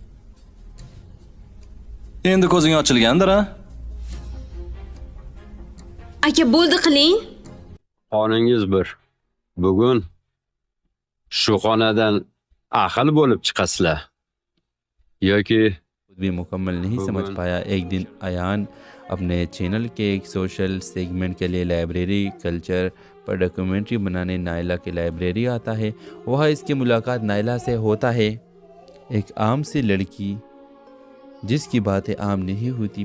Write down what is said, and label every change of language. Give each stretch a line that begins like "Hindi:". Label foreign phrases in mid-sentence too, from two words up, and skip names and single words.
Uzbek: Endi ko'zing ochilgandir, ha? Aka, bo'ldi qiling. Xoningiz bir. Bugun shu xonadan ahil bo'lib chiqasizlar. yoki
Hindi: भी मुकम्मल नहीं समझ पाया। एक दिन अयान अपने चैनल के एक
English: social segment
Hindi: के लिए
English: library culture
Hindi: पर डॉक्यूमेंट्री बनाने नायला की लाइब्रेरी आता है। वह इसकी मुलाकात नायला से होता है, एक आम सी लड़की जिसकी बातें आम नहीं होती।